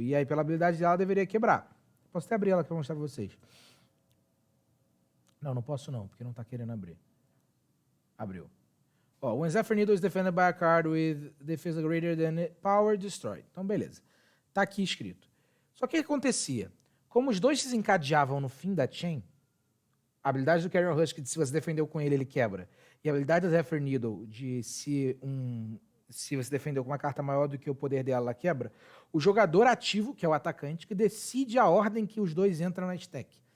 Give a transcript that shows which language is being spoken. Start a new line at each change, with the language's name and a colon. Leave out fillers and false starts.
Portuguese: E aí, pela habilidade dela, ela deveria quebrar. Posso até abrir ela para mostrar para vocês. Não posso não, porque não está querendo abrir. Abriu.
English: When Zephyr Needle is defended by a card with defense greater than power, destroyed.
Portuguese: Então, beleza. Tá aqui escrito. Só que o que acontecia? Como os dois se desencadeavam no fim da chain, a habilidade do Carrion Husk, de se você defendeu com ele, ele quebra. E a habilidade da Zephyr Needle, de se você defendeu com uma carta maior do que o poder dela, ela quebra. O jogador ativo, que é o atacante, que decide a ordem que os dois entram na stack.